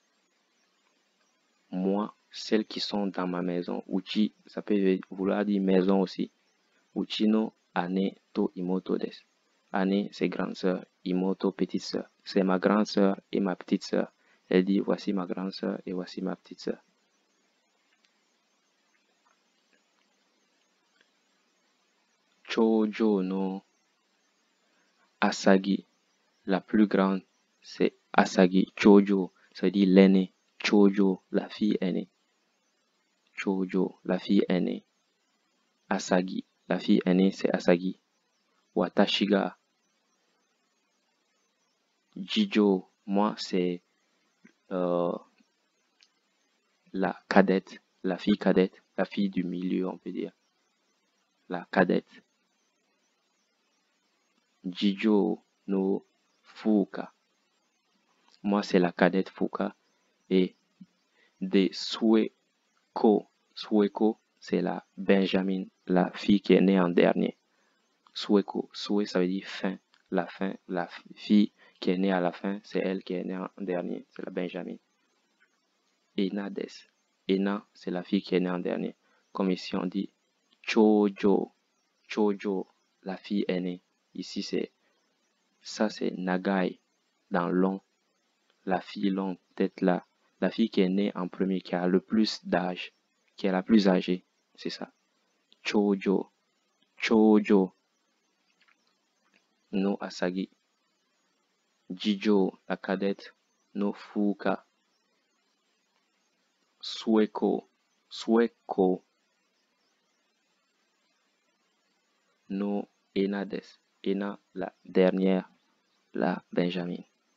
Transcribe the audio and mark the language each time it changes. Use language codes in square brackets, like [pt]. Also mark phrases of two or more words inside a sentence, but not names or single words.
[fr] Moi, celles qui sont dans ma maison. Uchi, ça peut vouloir dire maison aussi. [ja] うちの姉と妹です. [fr] Ane, c'est grande sœur. Imoto, petite sœur. C'est ma grande sœur et ma petite sœur. Elle dit, voici ma grande sœur et voici ma petite sœur. [ja] Chojo no Asagi. [fr] La plus grande, c'est Asagi. Chojo, ça dit l'aîné. Chojo, la fille aînée. Chojo, la fille aînée. Asagi, la fille aînée, c'est Asagi. Watashiga. Jijo, moi, c'est la cadette, la fille cadette, la fille du milieu, on peut dire. La cadette. [ja] Jijo no Fuka. [fr] Moi, c'est la cadette Fuka. Et de Sueko. Sueko, c'est la Benjamin, la fille qui est née en dernier. Sueko. Sue, ça veut dire fin. La fin. La fille qui est née à la fin, c'est elle qui est née en dernier. C'est la Benjamin. [ja] Ena des. [fr] Ena, c'est la fille qui est née en dernier. Comme ici, on dit Chojo. Chojo, la fille aînée. Ici, c'est Nagai, dans long. La fille longue, peut-être la fille qui est née en premier, qui a le plus d'âge, qui est la plus âgée. C'est ça. [ja] 長女。長女の Asagi. [fr] Jijo, la cadette, no Fuka. [ja] 末子。末子の Ena です. [fr] Ena, la dernière, la Benjamin.